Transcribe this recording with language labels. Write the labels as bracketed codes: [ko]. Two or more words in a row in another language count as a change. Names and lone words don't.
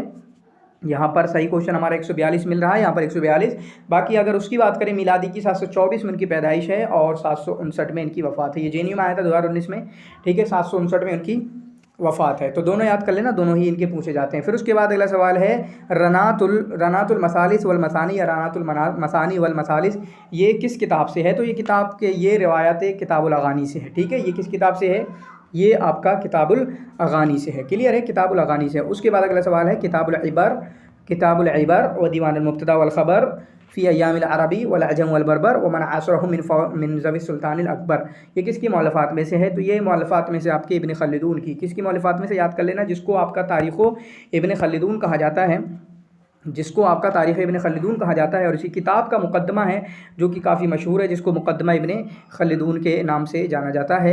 [hi] यहाँ पर सही क्वेश्चन हमारा 142 मिल रहा है, यहाँ पर 142। बाकी अगर उसकी बात करें मिलादी की 724 में उनकी पैदाइश है और 759 में इनकी वफ़ात है। ये JNU में आया था 2019 में, ठीक है। 759 में उनकी वफ़ात है। तो दोनों याद कर लेना, दोनों ही इनके पूछे जाते हैं। फिर उसके बाद अगला सवाल है [ar] رنات المثالث والمثاني [hi] या [ar] رنات المثاني والمثالث, [hi] ये किस किताब से है। तो ये किताब के ये रिवायत किताबुल अगानी से है, ठीक है। ये किस किताब से है, ये आपका किताबुल अगानी से है। क्लियर है, किताबुल अगानी से है। उसके बाद अगला सवाल है किताबुल इबर व दीवानुल मुब्तदा वल ख़बर फ़ी अय्यामिल अरबी वल अजम वल बरबर व मन आसरहुम मिन ज़वी सुल्तानिल अकबर, ये किसकी मौलफ़ात में से है। तो ये मौलफ़ात में से आपके इब्न खल्दून की, किसकी मौलफ़ात में से याद कर लेना, जिसको आपका तारीख़ो इब्न खल्दून कहा जाता है, जिसको आपका तारीख़ इब्न खल्दून कहा जाता है। और इसी किताब का मुक़द्दमा है जो कि काफ़ी मशहूर है, जिसको मुक़द्दमा इब्न खल्दून के नाम से जाना जाता है।